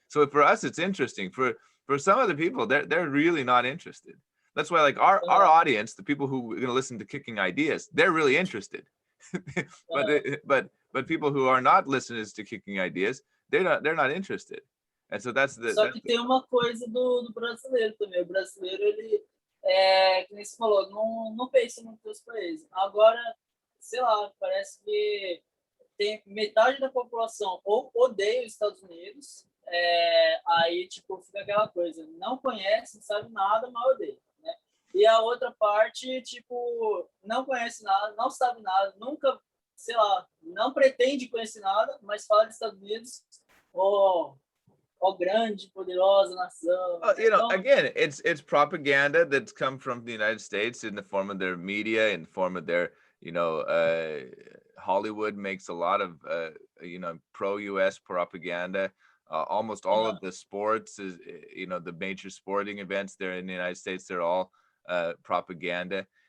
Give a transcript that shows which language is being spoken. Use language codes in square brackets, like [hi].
[en] So for us, it's interesting. For some other people, they're really not interested. That's why, like our aham, audience, the people who are going to listen to Kicking Ideas, they're really interested. but aham. but people who are not listeners to Kicking Ideas, they're not interested. And so [pt] Só que tem uma coisa do brasileiro também. O brasileiro, ele, que nem você falou, não pensa muito nos países. Agora, sei lá, parece que tem metade da população ou odeia os Estados Unidos, aí, tipo, fica aquela coisa, não conhece, não sabe nada, mas odeia, né? E a outra parte, tipo, não conhece nada, não sabe nada, nunca, sei lá, não pretende conhecer nada, mas fala dos Estados Unidos, ó, ó grande, poderosa nação, né? [en] You know, [pt] Então, [en] again, it's propaganda that's come from the United States in the form of their media, in the form of their, you know, Hollywood makes a lot of, you know, pro-U.S. propaganda. Almost all of uh, the sports is, you know, the major sporting events there in the United States, they're all propaganda.